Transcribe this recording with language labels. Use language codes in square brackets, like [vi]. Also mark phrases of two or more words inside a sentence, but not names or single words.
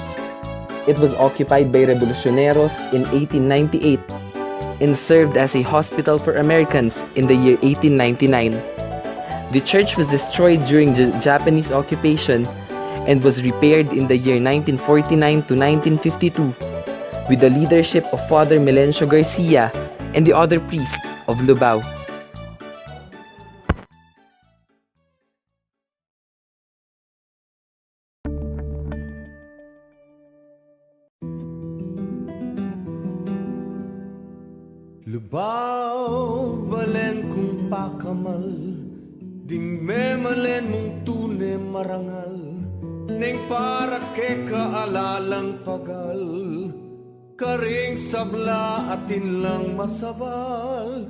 [en] It was occupied by Revolucioneros in 1898 and served as a hospital for Americans in the year 1899. The church was destroyed during the Japanese occupation and was repaired in the year 1949 to 1952 with the leadership of Father Melencio Garcia and the other priests of Lubao. [pam] Lubao, balen kung pakamal, ding memalen mong tune marangal, neng para ke kaalalang pagal, karing sabla atin lang masabal.